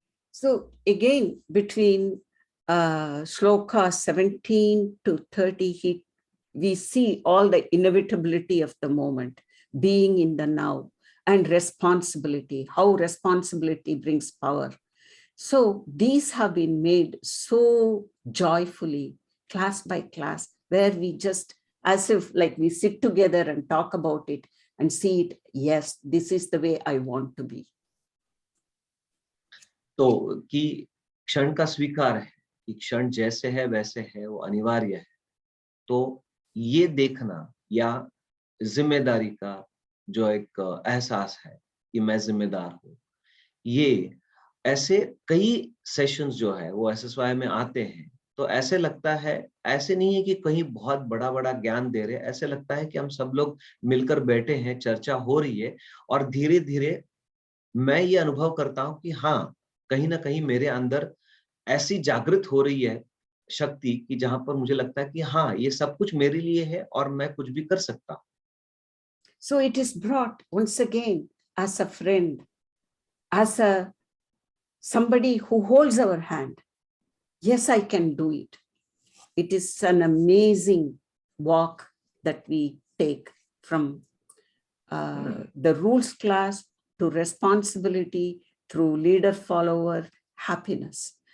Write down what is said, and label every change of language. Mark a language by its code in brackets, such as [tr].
[en] So again, between shloka 17 to 30, we see all the inevitability of the moment, being in the now, and responsibility, how responsibility brings power. So these have been made so joyfully, class by class, where we just, as if like we sit together and talk about it and see it, yes, this is the way I want to be. [hi] तो कि क्षण का स्वीकार है कि क्षण जैसे है वैसे है, वो अनिवार्य है। तो ये देखना या जिम्मेदारी का जो एक एहसास है कि मैं जिम्मेदार हूँ, ये ऐसे कई सेशंस जो है वो SSY में आते हैं, तो ऐसे लगता है, ऐसे नहीं है कि कहीं बहुत बड़ा ज्ञान दे रहे, ऐसे लगता है कि हम सब लोग मिलकर बैठे हैं, चर्चा हो रही है, और धीरे धीरे मैं ये अनुभव करता हूँ कि हाँ, कहीं ना कहीं मेरे अंदर ऐसी जागृत हो रही है शक्ति कि जहां पर मुझे लगता है कि हाँ, ये सब कुछ मेरे लिए है और मैं कुछ भी कर सकता हूँ। [en] So it is brought once again as a friend, as a somebody who holds our hand. Yes, I can do it. It is an amazing walk that we take from the rules class to responsibility through leader follower happiness.